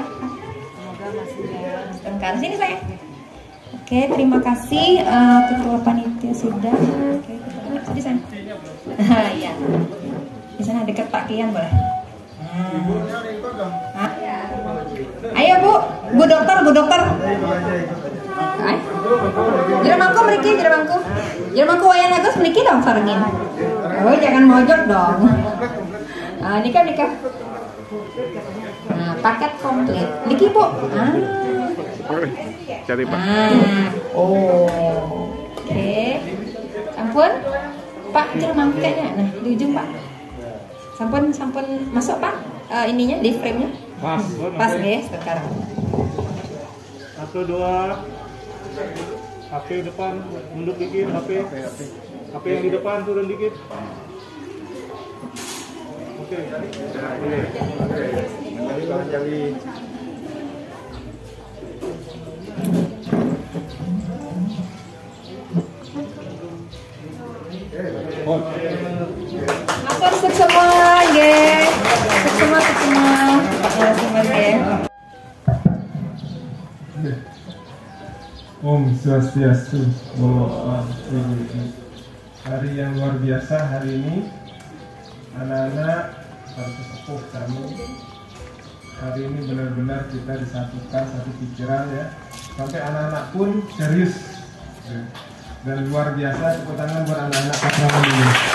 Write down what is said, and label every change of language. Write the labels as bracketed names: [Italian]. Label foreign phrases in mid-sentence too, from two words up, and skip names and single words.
[Indonesian] Sebentar, sini sayang. Oke, terima kasih Ketua Panitia sudah. Oke, di sana. Iya. Di sana dekat Pak Kian boleh. Ayo Bu dokter. [Balinese] Jeremangku mriki, jeremangku wayan agus mriki dong sarengin. [Indonesian] Oh, jangan mojok dong. Nikah. Nah, paket komplit. Niki Bu. Cari Pak. Oke. Sampun. Pak jeremangku kayaknya. Nah, di ujung Pak. Sampun masuk Pak. Ininya di frame-nya. Pas guys sekarang. 1, 2. HP depan mundur dikit, HP yang di depan turun dikit. Oke. Jali. Matur semua, nggih. Semua. Ya, semua nggih. Om Swastiastu. hari yang luar biasa hari ini. Anak-anak para sesepuh kami, hari ini benar-benar kita disatukan satu pikiran ya. Sampai anak-anak pun serius ya. Dan luar biasa, tepuk tangan buat anak-anak asrama ini.